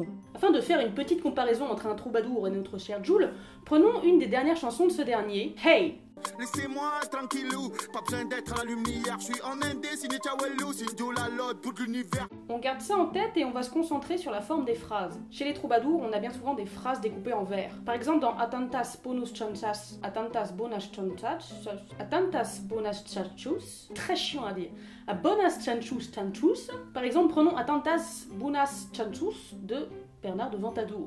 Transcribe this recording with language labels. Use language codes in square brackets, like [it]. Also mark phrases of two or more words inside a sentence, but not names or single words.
[fr] Afin de faire une petite comparaison entre un troubadour et notre cher Jul, prenons une des dernières chansons de ce dernier, Hey! Laissez-moi tranquillou, pas besoin d'être à la lumière, je suis en Inde, signé Tchawelou, c'est Joe la lotte pour l'univers. On garde ça en tête et on va se concentrer sur la forme des phrases. Chez les troubadours, on a bien souvent des phrases découpées en vers. Par exemple dans Atantas bonus chanchas, Atantas bonas chanchas, Atantas bonas chanchus, très chiant à dire. A bonas chanchus chanchus, par exemple prenons Atantas bonas chanchus de Bernard de Ventadour.